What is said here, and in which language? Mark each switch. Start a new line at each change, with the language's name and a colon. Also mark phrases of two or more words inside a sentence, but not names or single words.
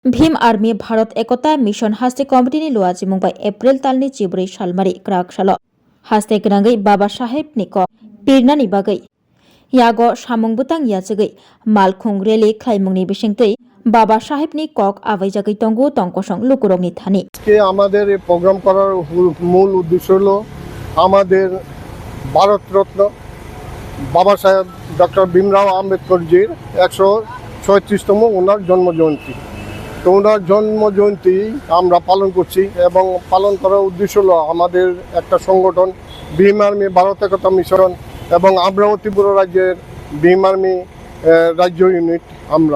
Kok Borok: भीम आर्मी भारत एकता मिशन हास्ते कमिटिनि लुआजि मुंबाइ एप्रिल तालनि 14 सालमारि क्राक सालो हास्ते गनांगै बाबा साहेब निक पिरनानि बागै यागो सामुं बुतां याचगै मालखुं रेलि खाइमुंनि बिसिंतै बाबा साहेबनि कक आबाइजागै तंगु तंकसं लुकुरंनि थानि
Bangla: আজকে আমাদের এই প্রোগ্রাম করার মূল উদ্দেশ্য হলো আমাদের ভারতরত্ন বাবা সাহেব ডক্টর ভীমরাও আম্বেদকরজির 136তম ওনার জন্মজয়ন্তী। তো ওনার জন্মজয়ন্তী আমরা পালন করছি এবং পালন করার উদ্দেশ্য হলো আমাদের একটা সংগঠন ভীম আর্মি ভারত একতা মিশন এবং আমরাও ত্রিপুরা রাজ্যের ভীম আর্মি রাজ্য ইউনিট আমরা।